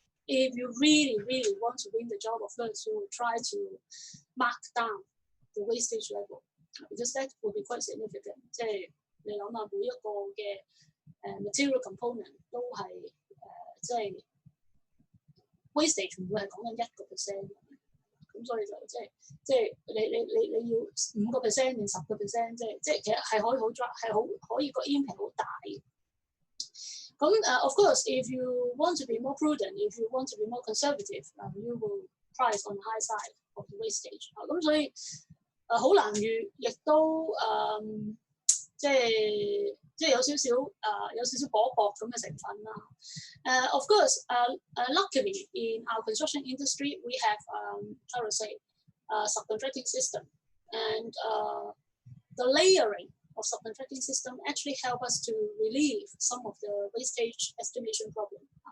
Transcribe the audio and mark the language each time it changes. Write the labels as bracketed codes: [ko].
[en] If you really want to win the job, of course, you will try to mark down the wastage level because that will be quite significant. [yue] 即係你諗下每一個嘅material component 都係即係 wastage 唔會係講緊1%，咁所以就即係你要5%定10%，即係其實係可以可以個 impact 好大。 [en] 咁of course, if you want to be more prudent, if you want to be more conservative, you will price on the high side of the wastage。 [yue] 咁所以好難預，亦都即係有少少搏咁嘅成分啦。 [en] Of course, luckily in our construction industry, we have how to say subcontracting system, and the layering of subcontracting system actually help us to relieve some of the wastage estimation problem。